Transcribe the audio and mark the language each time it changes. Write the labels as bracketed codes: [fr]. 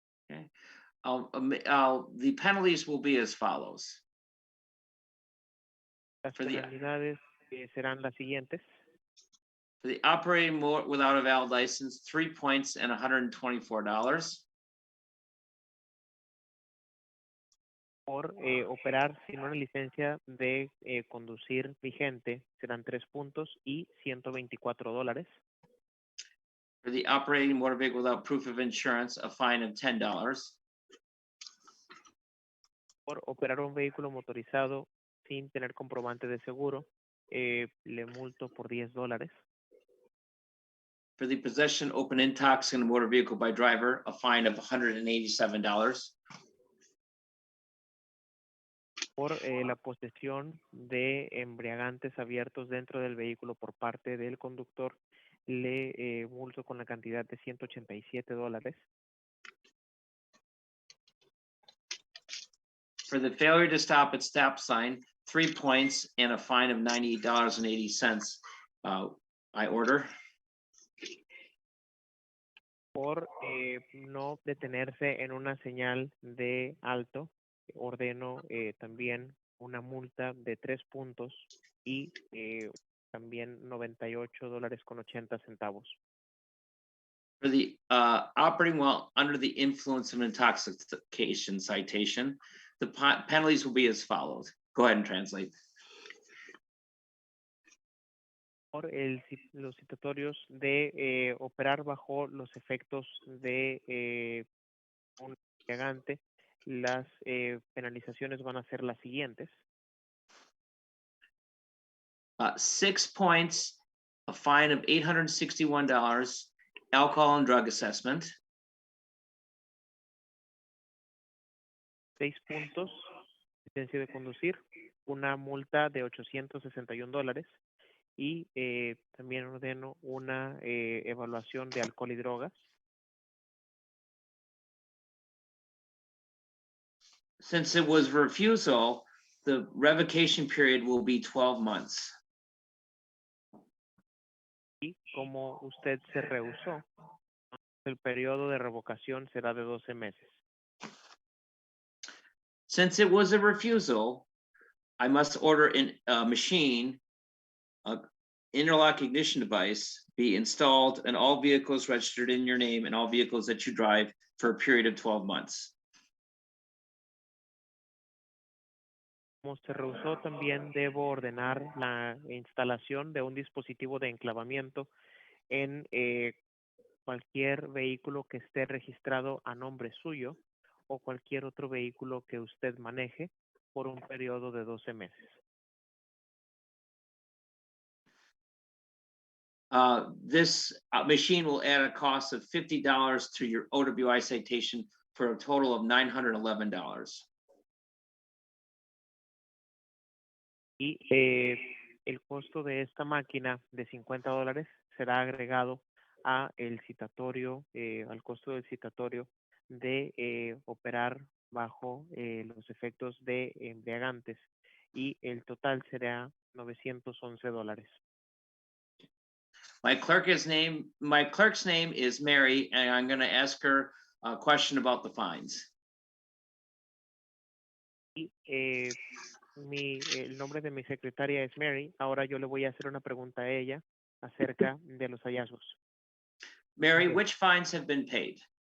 [en] Okay. The penalties will be as follows. [es] Las [en] For the- [es] penalidades serán las siguientes. [en] For the operating without a valid license, 3 points and $124. [es] Por operar sin una licencia de conducir vigente serán 3 puntos y $124. [en] For the operating motor vehicle without proof of insurance, a fine of $10. [es] Por operar un vehículo motorizado sin tener comprobante de seguro, le multo por $10. [en] For the possession open intoxicant motor vehicle by driver, a fine of $187. [es] Por la posesión de embriagantes abiertos dentro del vehículo por parte del conductor, le multo con la cantidad de $187. [en] For the failure to stop at stop sign, 3 points and a fine of $98.80. I order. [es] Por no detenerse en una señal de alto, ordeno también una multa de 3 puntos y también $98.80. [en] For the operating while under the influence of an intoxication citation, the penalties will be as follows. Go ahead and translate. [es] Por los citatorios de operar bajo los efectos de un embriagante, las penalizaciones van a ser las siguientes. [en] 6 points, a fine of $861, alcohol and drug assessment. [es] 6 puntos, licencia de conducir, una multa de $861 y también ordeno una evaluación de alcohol y drogas. [en] Since it was refusal, the revocation period will be 12 months. [es] Y como usted se rehusó, el periodo de revocación será de 12 meses. [en] Since it was a refusal, I must order a machine, interlock ignition device be installed in all vehicles registered in your name and all vehicles that you drive for a period of 12 months. [es] Como se rehusó, también debo ordenar la instalación de un dispositivo de enclavamiento en cualquier vehículo que esté registrado a nombre suyo o cualquier otro vehículo que usted maneje por un periodo de 12 meses. [en] This machine will add a cost of $50 to your OWI citation for a total of $911. [es] Y el costo de esta máquina de $50 será agregado a el citatorio, al costo del citatorio de operar bajo los efectos de embriagantes, y el total será $911. [en] My clerk's name is Mary, and I'm going to ask her a question about the fines. [es] Y el nombre de mi secretaria es Mary. Ahora yo le voy a hacer una pregunta a ella acerca de los hallazgos. [en] Mary, which fines have been paid?